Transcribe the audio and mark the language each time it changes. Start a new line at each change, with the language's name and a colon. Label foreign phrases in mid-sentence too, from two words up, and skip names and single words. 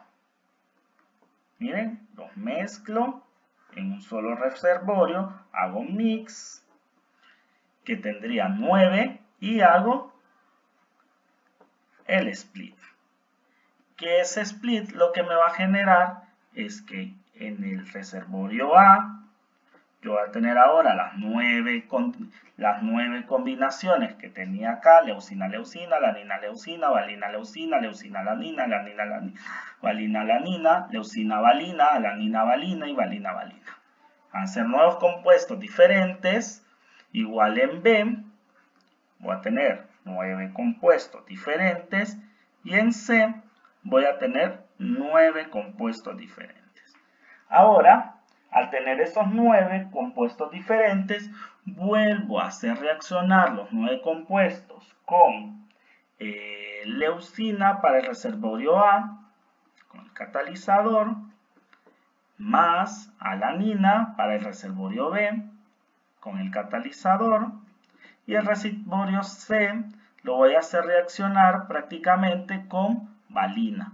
Spanish: Miren, los mezclo en un solo reservorio, hago un mix que tendría 9 y hago el split. Que ese split lo que me va a generar es que en el reservorio A yo voy a tener ahora las 9 combinaciones que tenía acá: leucina, leucina, alanina, leucina, valina, leucina, leucina, alanina, alanina, alanina, valina, alanina, leucina, valina, alanina, valina y valina, valina. Van a ser nuevos compuestos diferentes. Igual en B voy a tener 9 compuestos diferentes y en C voy a tener 9 compuestos diferentes. Ahora, al tener esos 9 compuestos diferentes, vuelvo a hacer reaccionar los 9 compuestos con leucina para el reservorio A, con el catalizador, más alanina para el reservorio B, con el catalizador, y el reservorio C lo voy a hacer reaccionar prácticamente con valina.